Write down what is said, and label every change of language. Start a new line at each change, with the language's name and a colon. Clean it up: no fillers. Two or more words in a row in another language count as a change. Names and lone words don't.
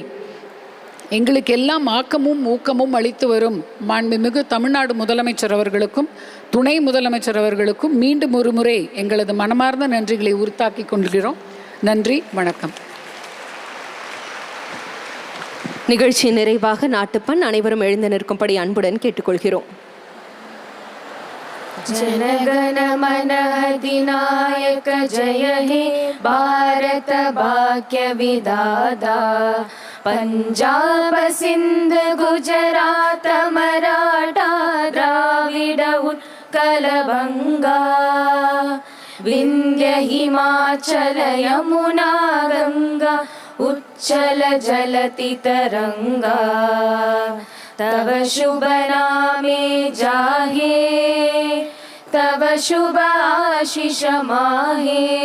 Tamil: எங்களுக்கு எல்லாம் ஆக்கமும் ஊக்கமும் அளித்து வரும் மாண்புமிகு தமிழ்நாடு முதலமைச்சர் அவர்களுக்கும் துணை முதலமைச்சர் அவர்களுக்கும் மீண்டும் ஒரு முறை எங்களது மனமார்ந்த நன்றிகளை உரித்தாக்கிக் கொள்கிறோம். நன்றி, வணக்கம். நிகழ்ச்சி நிறைவாக நாட்டுப்பண் அனைவரும் எழுந்து நிற்கும்படி அன்புடன் கேட்டுக்கொள்கிறோம்.
Bangla: জনগণ মন অধিনায়ক জয় হে ভারত ভাগ্য বিধাতা পাঞ্জাব সিন্ধ গুজরাট মারাঠা দ্রাবিড় উৎকল বঙ্গা বিন্ধ্য হিমাচল যমুনা গঙ্গা উচ্চল জলতি তরঙ্গা তব শুভ নামে জাহে তব শুভ আশিষ মাহে